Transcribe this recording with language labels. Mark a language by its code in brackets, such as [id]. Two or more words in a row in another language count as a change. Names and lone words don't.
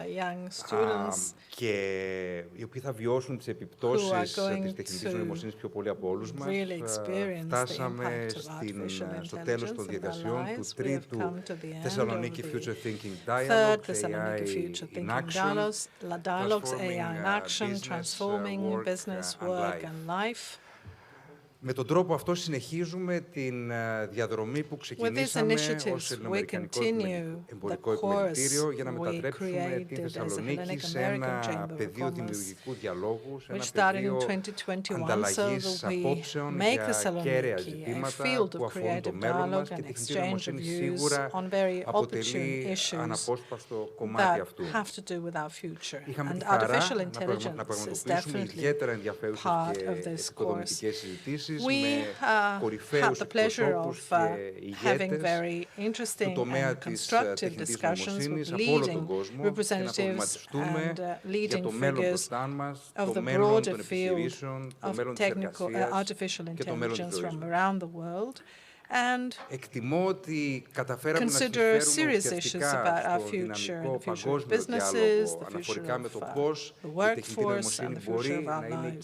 [el] και οι οποίοι θα βιώσουν τις επιπτώσεις της τεχνητής νοημοσύνης πιο πολύ από όλους μας, φτάσαμε στο τέλος των διαδικασιών του τρίτου Thessaloniki Future Thinking Dialogue, AI in Action, Transforming Business, Work and Life. Με τον τρόπο αυτό συνεχίζουμε την διαδρομή που ξεκινήσαμε ως ελληνοαμερικανικό εμπορικό επιμελητήριο για να μετατρέψουμε τη Θεσσαλονίκη σε ένα πεδίο δημιουργικού διαλόγου, σε ένα πεδίο ανταλλαγής απόψεων για κέραια ζητήματα που αφορούν το μέλλον μας και η τεχνητή νοημοσύνη σίγουρα αποτελεί αναπόσπαστο κομμάτι αυτού. Είχαμε τη χαρά να πραγματοποιήσουμε ιδιαίτερα ενδιαφέρουσες και επικοδομητικές συζητήσεις [en] We had the pleasure of having very interesting and constructive discussions with leading representatives and leading figures of the broader field of artificial intelligence from around the world, and consider serious issues about our future and the future of businesses, the future of the workforce, and the future of our lives.